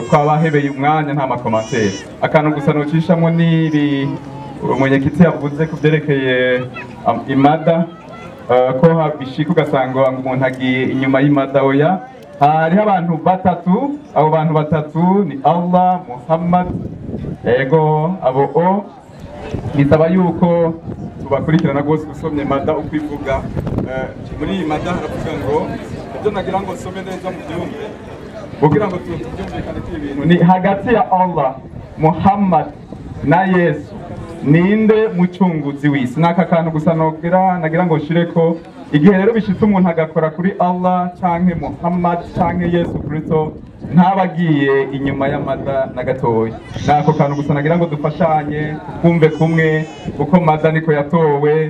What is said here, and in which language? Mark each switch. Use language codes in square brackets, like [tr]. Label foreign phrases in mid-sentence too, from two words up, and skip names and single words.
[rn] Twabahebeye umwanya, nta makomantere. Akantu gusa nocishamo n'ibi umunyekiti yavuze ku byerekeye imada. ko bishika ugasanga umuntu agiye inyuma y'imada oya. Hariho abantu batatu, abo bantu batatu ni Allah, Muhammad, ego abo bisaba yuko tubakurikirana rwose usomye mada ukwivuga. Muri iyi mada haravuga ngo ibyo nagira ngo nsome neza mu byumve kugira ngo tubyumvikane ibintu ni hagati ya Allah, Muhammad na Yesu ninde mucunguzi w'isi. Naka kantu gusa nagira ngo nshire ko igihe rero bishitse umuntu agakora kuri Allah canke Muhammad canke Yesu Kristo ntabagiye inyuma y'amada na gatoya. Nako kantu gusa nagira ngo dufashanye kumve kumwe uko mada niko yatowe.